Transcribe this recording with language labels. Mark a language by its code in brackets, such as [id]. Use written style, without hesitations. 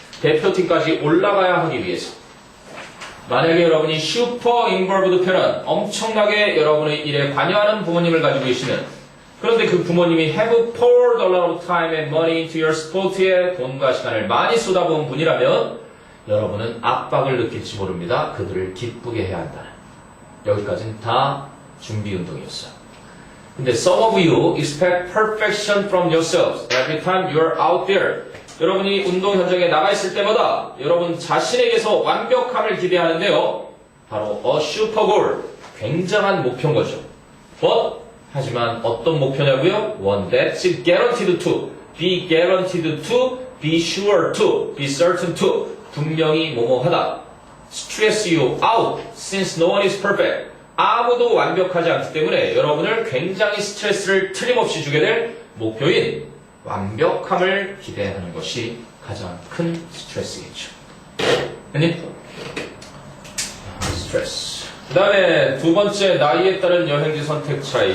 [ko] 대표팀까지 올라가야 하기 위해서. 만약에 여러분이 슈퍼 인볼브드 패런, 엄청나게 여러분의 일에 관여하는 부모님을 가지고 계시면 그런데 그 부모님이 [en] have poured a lot of time and money into your sport [ko] 에 돈과 시간을 많이 쏟아부은 분이라면 여러분은 압박을 느낄지 모릅니다. 그들을 기쁘게 해야 한다는. 여기까지는 다 준비 운동이었어요. 근데 [en] some of you expect perfection from yourselves every time you are out there. [ko] 여러분이 운동 현장에 나가 있을 때마다 여러분 자신에게서 완벽함을 기대하는데요. 바로 [en] a super goal. [ko] 굉장한 목표인 거죠. [en] But [ko] 하지만 어떤 목표냐고요? [en] One that's guaranteed to, be guaranteed to, be sure to, be certain to. [ko] 분명히 뭐뭐하다. [en] Stress you out since no one is perfect. [ko] 아무도 완벽하지 않기 때문에 여러분을 굉장히 스트레스를 틀림없이 주게 될 목표인 완벽함을 기대하는 것이 가장 큰 스트레스겠죠. 아니? 스트레스. 그 다음에 두 번째, 나이에 따른 여행지 선택 차이.